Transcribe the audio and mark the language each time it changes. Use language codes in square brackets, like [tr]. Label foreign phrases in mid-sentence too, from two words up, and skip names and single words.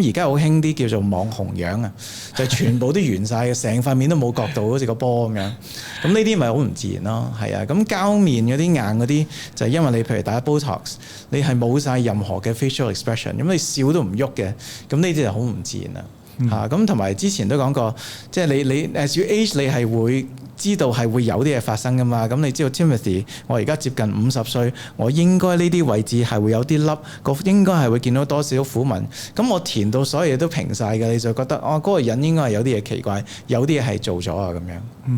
[yue] 咁而家好興啲叫做網紅樣啊，就係全部都圓晒嘅，成塊面都冇角度，好似個波咁樣。咁呢啲咪好唔自然咯，係啊。咁膠面嗰啲硬嗰啲就係因為你譬如打 Botox， 你係冇晒任何嘅 [en] facial expression， [yue] 咁你笑都唔喐嘅，咁呢啲就好唔自然啦。咁同埋之前都講過，即係你 [en] as you age [yue] 你係會知道係會有啲嘢發生噶嘛。咁你知道 Timothy， 我而家接近50歲，我應該呢啲位置係會有啲凹，應該係會見到多少苦紋。咁我填到所有嘢都平晒嘅，你就覺得嗰個人應該係有啲嘢奇怪，有啲嘢係做咗啊咁樣。